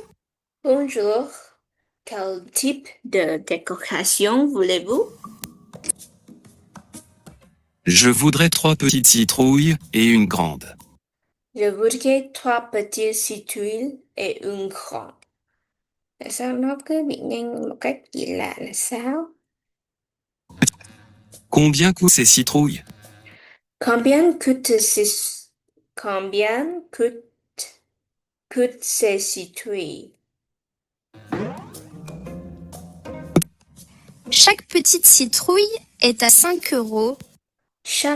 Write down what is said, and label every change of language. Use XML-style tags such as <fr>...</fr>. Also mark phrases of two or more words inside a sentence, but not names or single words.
<fr>Bonjour. Quel type de décoration voulez-vous? Je voudrais 3 petites citrouilles et une grande. Je voudrais 3 petites citrouilles et une grande.</fr> <vi>Tại sao nó cứ bị nhanh một cách kỳ lạ là sao?</vi> <fr>Combien coûtent ces citrouilles? Combien coûtent ces citrouilles? Chaque petite citrouille est à 5 euros.</fr>